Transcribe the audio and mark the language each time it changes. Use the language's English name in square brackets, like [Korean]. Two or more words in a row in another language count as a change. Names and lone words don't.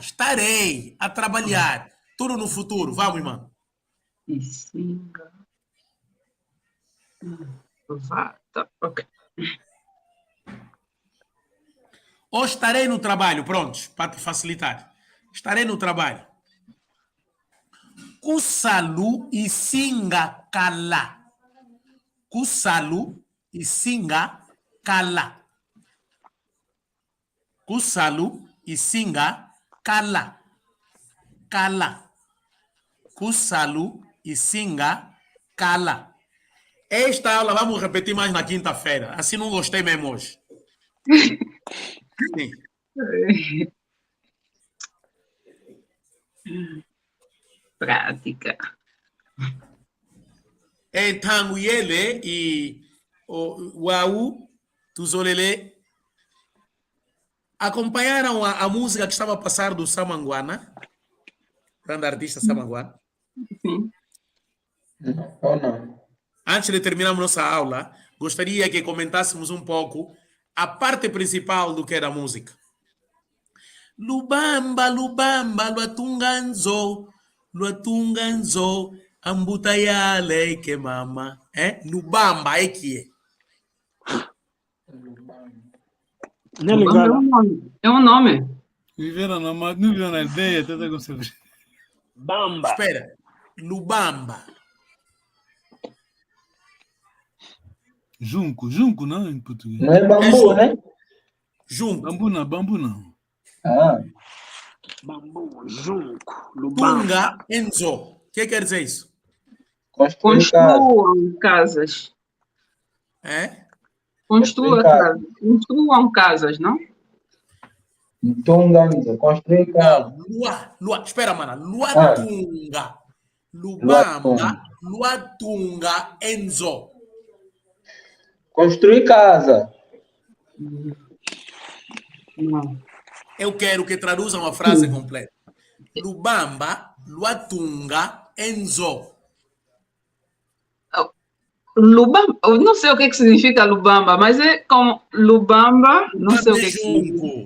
[Portuguese] Estarei a trabalhar. Tudo no futuro. Vamos, irmão. [Kongo] E singa. [Portuguese] Tá, ok. Ou estarei no trabalho. Prontos, para te facilitar. Estarei no trabalho. [Kongo] Kusalu e singa kala. Kusalu e singa kala. Kusalu e singa kala. Kala. Kusalu e singa kala. [Portuguese] Esta aula vamos repetir mais na quinta-feira. Assim não gostei mesmo hoje. Sim. Prática. Então, ele e o Au, Tuzolele, acompanharam a música que estava a passar do Samanguana, grande artista Samanguana. Sim. Ou não? Antes de terminarmos nossa aula, gostaria que comentássemos um pouco a parte principal do que era a música. [Kongo] Lubamba, lubamba, luatunganzo, ambutayale que mama. [Portuguese] Lubamba é que é. Não é ligado? É um nome. Viveram na aldeia, até com certeza. Bamba. Espera, Lubamba. Junco, não em português. Não é bambu, né? Junto. Bambu não. Ah, Bambu, junco, lubamba. [Kongo] Tunga, Enzo. [Portuguese] O que quer dizer isso? construir casa. Construam casas. É? Construa casas. Construam casas, não? Tunganzo, construir casa. Lua. Espera, [Kongo] mana. Luatunga. Lubamba, Luatunga, Enzo. [Portuguese] Construir casa. Não. Eu quero que traduzam a frase completa. [Kongo] Lubamba, Luatunga, Enzo. [Portuguese] Lubamba, eu não sei o que significa Lubamba, mas é como Lubamba, não sei o que significa.